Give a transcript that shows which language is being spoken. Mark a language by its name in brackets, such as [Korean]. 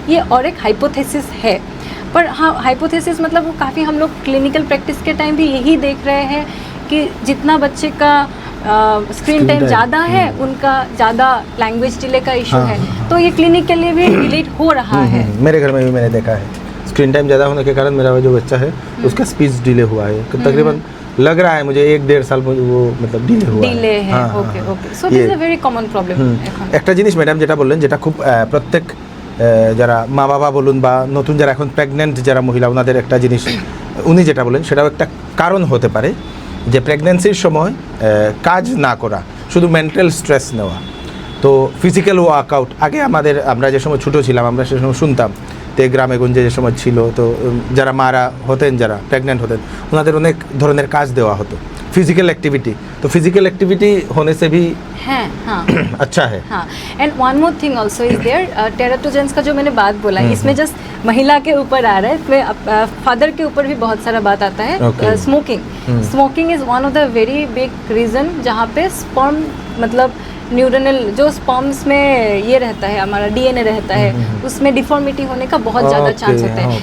[Hindi] ये और एक हाइपोथेसिस है, पर हाँ हाइपोथेसिस मतलब वो काफ़ी हम लोग क्लिनिकल प्रैक्टिस के टाइम भी यही देख रहे हैं कि जितना बच्चे का स्क्रीन टाइम ज़्यादा है उनका ज़्यादा लैंग्वेज डिले का इशू है, तो ये क्लिनिक के लिए भी रिलेट हो रहा है। मेरे घर में भी मैंने देखा है स्क्रीन टाइम ज़्यादा होने के कारण मेरा जो बच्चा है उसका स्पीच डिले हुआ है, तकरीबन लग रहा है मुझे 1-1.5 साल वो मतलब ডিলে हुआ ডিলে है। [English] Okay okay, so this is a very common problem. [Bangla] একটা জিনিস ম্যাডাম যেটা বললেন যেটা খুব প্রত্যেক যারা মা বাবা বলুন বা নতুন যারা এখন প্রেগন্যান্ট যারা মহিলা ওনাদের একটা জিনিস উনি যেটা বলেন সেটাও একটা কারণ হতে পারে যে প্রেগন্যান্সির সময় কাজ না করা, শুধু মেন্টাল স্ট্রেস নেওয়া। তো ফিজিক্যাল ওয়ার্কআউট আগে আমরা যে সময় ছোটো ছিলাম আমরা সে সময় শুনতাম তে গ্রামে গঞ্জে যে সময় ছিল তো যারা মারা হতেন যারা প্রেগনেন্ট হতেন ওনাদের অনেক ধরনের কাজ দেওয়া হতো [Hindi] फिजिकल एक्टिविटी, तो फिजिकल एक्टिविटी होने से भी है हाँ अच्छा है। हाँ, [English] and one more thing also is there, [Hindi] टेराटोजेंस का जो मैंने बात बोला इसमें जस्ट महिला के ऊपर आ रहा है, इसमें फादर के ऊपर भी बहुत सारा बात आता है। [English] smoking is one of the very big reason [Hindi] जहाँ पे स्पर्म मतलब न्यूरनल जो स्पर्म्स में ये रहता है हमारा डीएनए रहता है उसमें डिफॉर्मिटी होने का बहुत ज़्यादा चांस होता है।